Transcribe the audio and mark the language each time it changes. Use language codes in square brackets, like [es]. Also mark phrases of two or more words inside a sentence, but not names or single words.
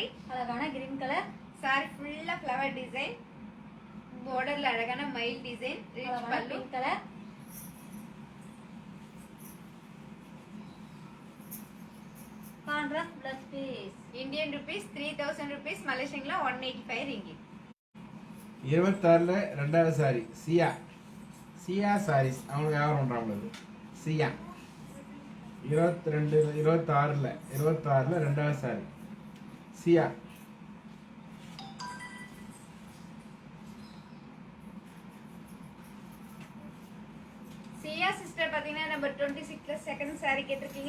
[ta] அழகான [en] green color, [ta] saree ஃபுல்லா [en] flower design, [ta] borderல அழகான மயில் டிசைன், ரிச் அழகான பல்லு. [en] Pink color, contrast plus piece. Indian rupees 3000 rupees, Malaysian la 185 ringgit. [ta] 26ல ரெண்டாவது சாரி சியா. சியா சாரீஸ் அவங்களுக்கு வியாபாரம் பண்றாங்க. சியா 26ல 2வது சாரி சியா. சியா சிஸ்டர் பாத்தீங்கன்னா நம்பர் 26ல [en] second saree [ta] கேட்டிருக்கீங்க.